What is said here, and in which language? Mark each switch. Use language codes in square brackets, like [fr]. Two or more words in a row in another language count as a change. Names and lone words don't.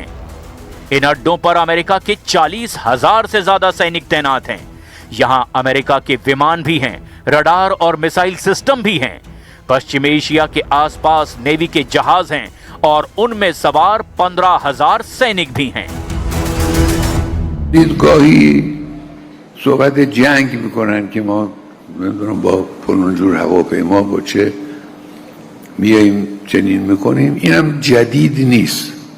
[hi] इन अड्डों पर अमेरिका के 40,000 से ज्यादा सैनिक तैनात हैं। यहां अमेरिका के विमान भी हैं, रडार और मिसाइल सिस्टम भी हैं। पश्चिम एशिया के आसपास नेवी के जहाज हैं और उनमें सवार 15,000 सैनिक भी हैं। [fa] صحبت جنگ میکنن که ما نمیدونم با فلان جور هواپیما با چه میاییم چنین میکنیم. اینم جدید نیست.